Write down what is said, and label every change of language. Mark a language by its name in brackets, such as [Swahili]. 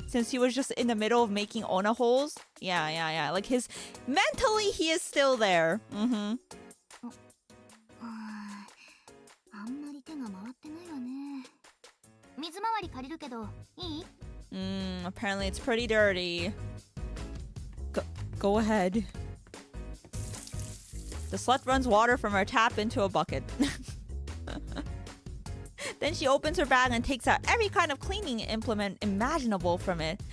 [English] Since he was just in the middle of making Ona holes. Yeah. Like mentally he is still there. [Japanese] あんまり手が回ってないわね。水回り借りるけどいい？ [English] Apparently it's pretty dirty. Go ahead. The slut runs water from her tap into a bucket. Then she opens her bag and takes out every kind of cleaning implement imaginable from it.